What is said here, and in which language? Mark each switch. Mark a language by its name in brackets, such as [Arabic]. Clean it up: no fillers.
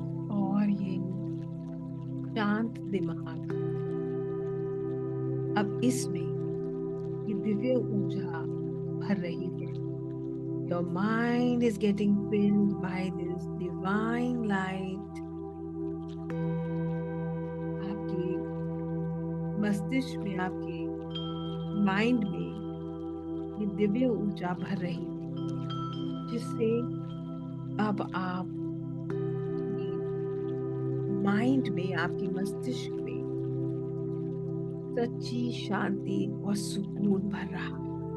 [Hindi] और ये शांत दिमाग अब इसमें ये दिव्य ऊर्जा भर रही है। [English] Your mind is getting filled by this divine light. [Hindi] आपके मस्तिष्क में, आपके माइंड में ये दिव्य ऊर्जा भर रही है, जिससे अब आप माइंड में, आपके मस्तिष्क में सच्ची शांति और सुकून भर रहा है।